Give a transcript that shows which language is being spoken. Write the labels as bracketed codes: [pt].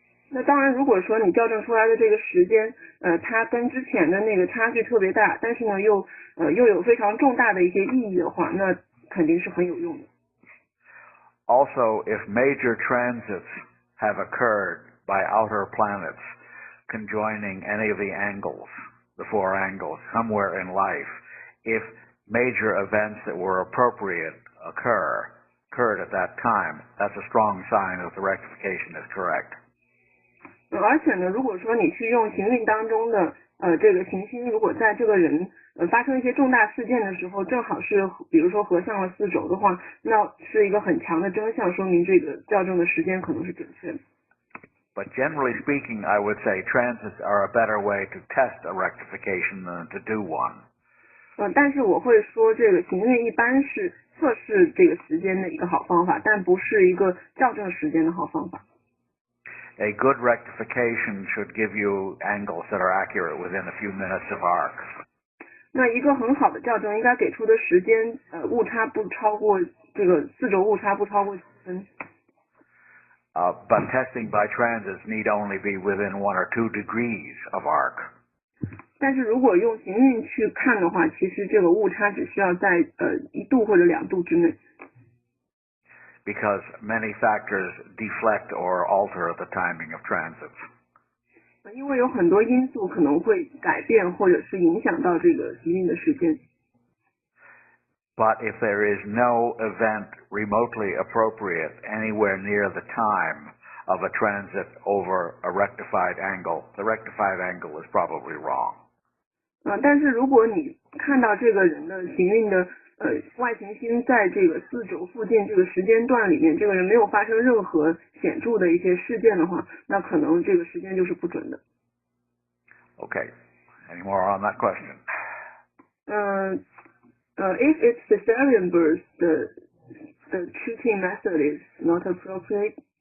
[zh] 那当然，如果说你校正出来的这个时间，它跟之前的那个差距特别大，但是呢又有非常重大的一些意义的话，那肯定是很有用的。 [en] Also, if major transits have occurred by outer planets conjoining any of the angles, the four angles, somewhere in life, if major events that were appropriate occurred at that time, that's a strong sign that the rectification is correct. [zh] 而且呢，如果说你去用行运当中的这个行星，如果在这个人发生一些重大事件的时候，正好是比如说合上了4轴的话，那是一个很强的征象，说明这个校正的时间可能是准确的。 [en] But generally speaking, I would say transits are a better way to test a rectification than to do one. [zh] 但是我会说，这个行运一般是测试这个时间的一个好方法，但不是一个校正时间的好方法。 [en] A good rectification should give you angles that are accurate within a few minutes of arc. [zh] 那一个很好的校正应该给出的时间，误差不超过这个4轴误差不超过几分。 [en] But testing by transits need only be within 1 or 2 degrees of arc. [zh] 但是如果用行运去看的话，其实这个误差只需要在1度或者2度之内。 [en] Because many factors deflect or alter the timing of transits. [zh] 因为有很多因素可能会改变或者是影响到这个行运的时间。 [en] But if there is no event remotely appropriate anywhere near the time of a transit over a rectified angle, the rectified angle is probably wrong. [zh] 但是如果你看到这个人的行运的外行星在这个4轴附近这个时间段里面，这个人没有发生任何显著的一些事件的话，那可能这个时间就是不准的。 [en] Okay. Any more on that question? If it's cesarean birth, the treating method is not appropriate.